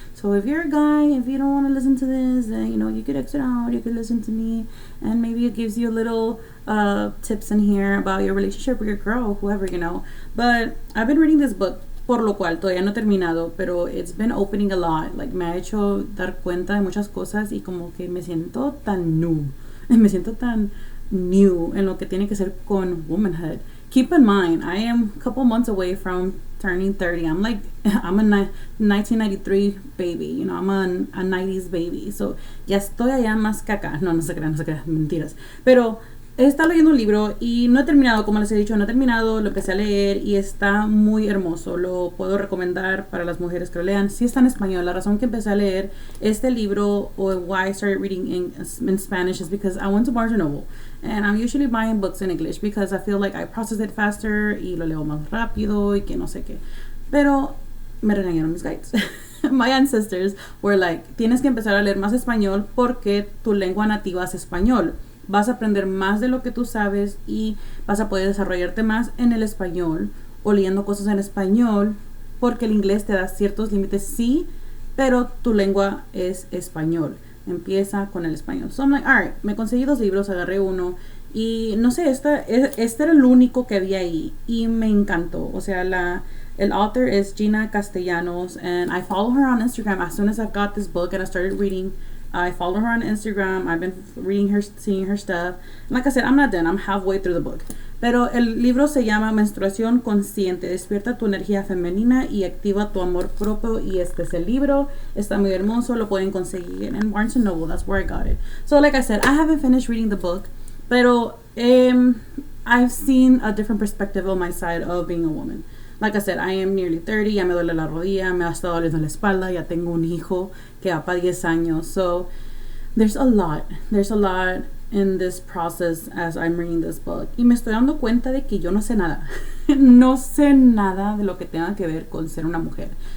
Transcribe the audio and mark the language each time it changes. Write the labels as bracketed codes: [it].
[en] So if you're a guy, if you don't want to listen to this, then you could exit out, you could listen to me, and maybe it gives you a little tips in here about your relationship with your girl, whoever, But I've been reading this book, [es] por lo cual todavía no he terminado, pero [en] it's been opening a lot. [es] Like, me ha hecho dar cuenta de muchas cosas y como que me siento tan new en lo que tiene que ser con womanhood. [en] Keep in mind, I am a couple months away from turning 30. I'm a 1993 baby, I'm a 90s baby. [es] So, ya estoy allá más que acá. No se crean, mentiras. Pero he estado leyendo un libro y no he terminado, como les he dicho, lo empecé a leer y está muy hermoso. Lo puedo recomendar para las mujeres que lo lean. Sí está en español. La razón que empecé a leer este libro, [en] or why I started reading in Spanish, is because I went to Barnes & Noble. And I'm usually buying books in English because I feel like I process it faster [es] y lo leo más rápido y que no sé qué. Pero me regañaron mis guides. [en] My ancestors were like, [es] tienes que empezar a leer más español porque tu lengua nativa es español. Vas a aprender más de lo que tú sabes y vas a poder desarrollarte más en el español o leyendo cosas en español, porque el inglés te da ciertos límites, sí, pero tu lengua es español. Empieza con el español. [en] So I'm like, alright, [es] me conseguí 2 libros, agarré uno y no sé, este era el único que había ahí y me encantó. O sea, [en] el author is Gina Castellanos, and I follow her on Instagram. As soon as I got this book and I started reading, I follow her on Instagram. I've been reading her, seeing her stuff. And like I said, I'm not done. I'm halfway through the book. [es] Pero el libro se llama Menstruación Consciente. Despierta tu energía femenina y activa tu amor propio. Y este es el libro. Está muy hermoso. Lo pueden conseguir en Barnes & Noble. [en] That's where I got it. So like I said, I haven't finished reading the book. Pero I've seen a different perspective on my side of being a woman. Like I said, I am nearly 30, [es] ya me duele la rodilla, me ha estado doliendo la espalda, ya tengo un hijo que va para 10 años. [en] So, there's a lot in this process as I'm reading this book. [es] Y me estoy dando cuenta de que yo no sé nada. No sé nada de lo que tenga que ver con ser una mujer.